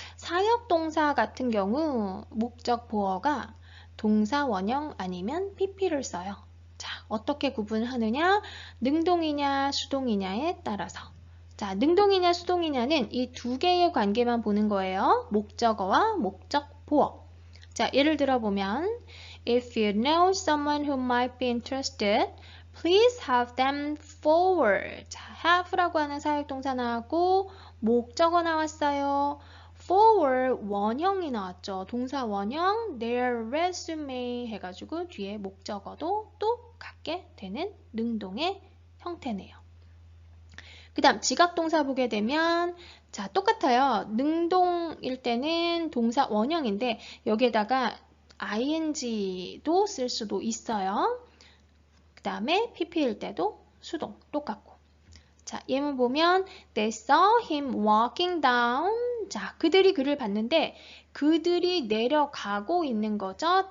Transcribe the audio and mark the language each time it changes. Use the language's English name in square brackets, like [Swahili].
[Korean] 사역동사 같은 경우 목적 보어가 동사 원형 아니면 PP를 써요. 자, 어떻게 구분하느냐? 능동이냐 수동이냐에 따라서. 자, 능동이냐 수동이냐는 이 두 개의 관계만 보는 거예요. 목적어와 목적 보어. 자, 예를 들어 보면 [English] If you know someone who might be interested, please have them forward. [Korean] 자, have라고 하는 사역동사 나왔고 목적어 나왔어요. forward 원형이 나왔죠. 동사 원형 their resume 해가지고 뒤에 목적어도 또 갖게 되는 능동의 형태네요. 그 다음 지각동사 보게 되면 자, 똑같아요. 능동일 때는 동사 원형인데 여기에다가 ing도 쓸 수도 있어요. 그 다음에 pp일 때도 수동 똑같고. 자, 예문 보면 [English] They saw him walking down. [Korean] 자, 그들이 그를 봤는데 그들이 내려가고 있는 거죠.